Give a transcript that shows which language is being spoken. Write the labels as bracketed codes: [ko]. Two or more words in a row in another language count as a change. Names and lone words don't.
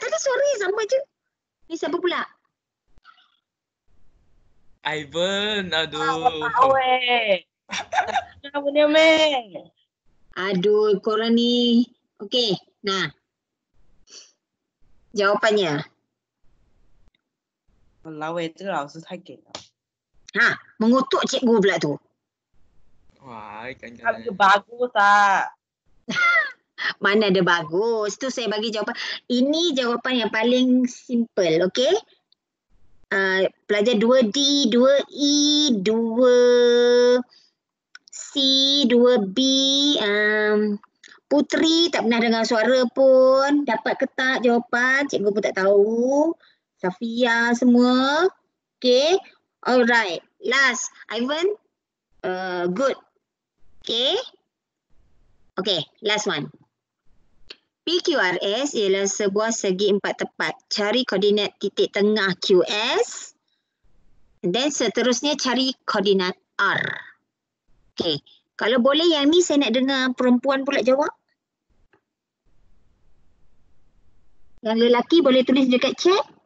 [ms] Tadi suara yang sama je. Ni siapa pula? Ivan, aduh. Awet. Apa dia, meh? Aduh, korang ni. Okey, nah. Jawapannya. [zh] Walao, 这个老师太给了。 [ms] Mengutuk cikgu pula tu. Wah, ikan Tapi kan. bagus ah. Mana ada bagus. Tu saya bagi jawapan. Ini jawapan yang paling simple, okey? Pelajar 2D, 2E, 2C, 2B. Putri tak pernah dengar suara pun. Dapat ke tak jawapan? Cikgu pun tak tahu. Safia semua. Okay. Alright. [en] Last. Ivan. Good. Okay. Okay. Last one. [ms] PQRS ialah sebuah segi empat tepat. Cari koordinat titik tengah QS. Dan seterusnya cari koordinat R. Okay. Kalau boleh yang ni saya nak dengar perempuan pula jawab. Yang lelaki boleh tulis dekat chat.